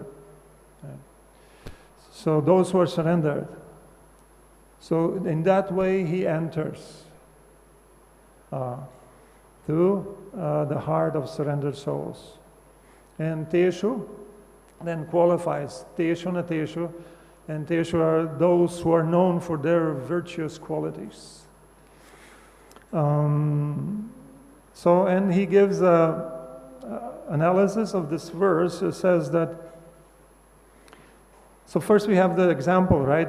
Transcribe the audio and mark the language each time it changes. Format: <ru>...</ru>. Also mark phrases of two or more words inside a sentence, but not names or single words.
<en>Right. So those who are surrendered. So in that way he enters to the heart of surrendered souls. And teṣu then qualifies</en> <sa>teṣu na teṣu,</sa> <en>and teṣu are those who are known for their virtuous qualities. So, and he gives an analysis of this verse. It says that, so first we have the example, right?</en>